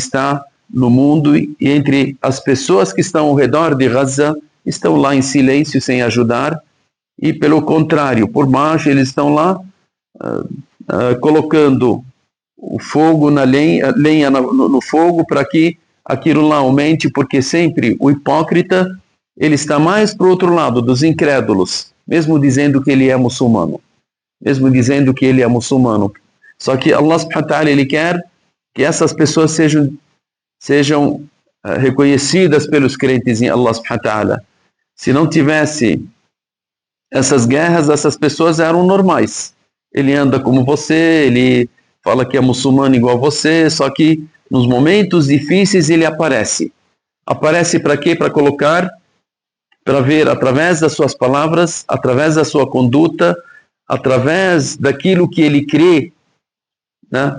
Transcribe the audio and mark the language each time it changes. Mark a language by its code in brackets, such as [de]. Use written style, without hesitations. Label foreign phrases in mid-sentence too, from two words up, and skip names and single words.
[pt] está no mundo, e entre as pessoas que estão ao redor de Gaza, estão lá em silêncio, sem ajudar, e pelo contrário, por baixo, eles estão lá colocando o fogo na lenha no fogo, para que aquilo lá aumente, porque sempre o hipócrita, ele está mais para o outro lado, dos incrédulos, mesmo dizendo que ele é muçulmano. [ar] Só que الله سبحانه وتعالى, [pt] ele quer que essas pessoas sejam reconhecidas pelos crentes em [ar] الله سبحانه وتعالى. [pt] Se não tivesse essas guerras, essas pessoas eram normais. Ele anda como você, ele fala que é muçulmano igual você, só que nos momentos difíceis ele aparece. Aparece para quê? Para colocar, para ver através das suas palavras, através da sua conduta, através daquilo que ele crê, né?